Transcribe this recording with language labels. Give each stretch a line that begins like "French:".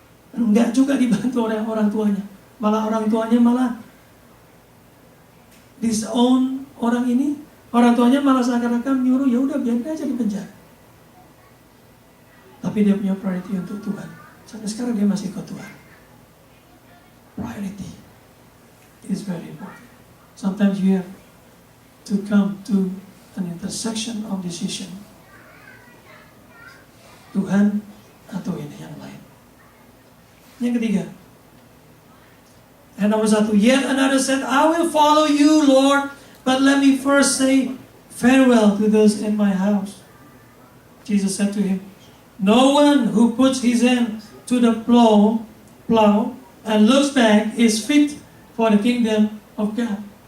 Indonesian: Enggak juga dibantu oleh orang tuanya. Malah orang tuanya malah disown orang ini. Orang tuanya malah seakan-akan nyuruh, ya udah biarin aja di penjara. Tapi dia punya priority untuk Tuhan. Sampai sekarang dia masih ikut Tuhan.
English: Priority is very important. Sometimes you have to come to an intersection of decision.
Indonesian: Tuhan atau ini yang lain. Yang ketiga.
English: And
Indonesian: nomor 1,
English: yet another said, I will follow you, Lord, but let me first say farewell to those in my house. Jesus said to him, no one who puts his hand to the plow and looks back is fit for the kingdom of God.